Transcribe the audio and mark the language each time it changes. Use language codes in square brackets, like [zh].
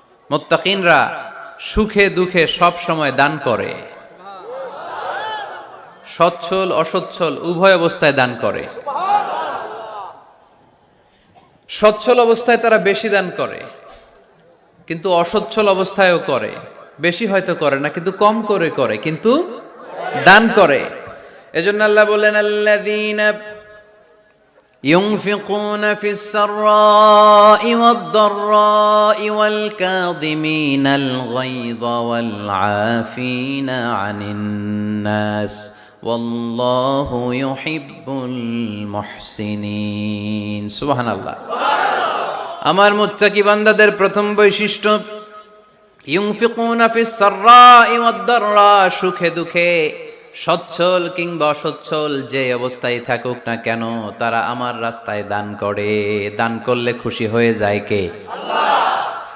[bn] মুত্তাকিনরা সুখে দুঃখে সব সময় দান করে, সচ্ছল অসচ্ছল উভয় অবস্থায় দান করে। সচ্ছল অবস্থায় তারা বেশি দান করে, কিন্তু অসচ্ছল অবস্থায়ও করে। বেশি হয়তো করে না, কিন্তু কম করে করে, কিন্তু দান করে। এজন্য আল্লাহ বলেন আল্লাযীনা [ar] ينفقون في السراء والضراء والكاظمين الغيظ والعافين عن الناس والله يحب المحسنين। [bn] সুবহান আল্লাহ। আমার মুত্তাকি বান্দাদের প্রথম বৈশিষ্ট্য [ar] ইউনফিকুনা ফিস সাররাই ওয়াদ দাররা। [bn] সুখে দুঃখে সচ্ছল কিংবা অসচ্ছল যে অবস্থায় থাকুক না কেন তারা আমার রাস্তায় দান করে। দান করলে খুশি হয়ে যায় কে? আল্লাহ।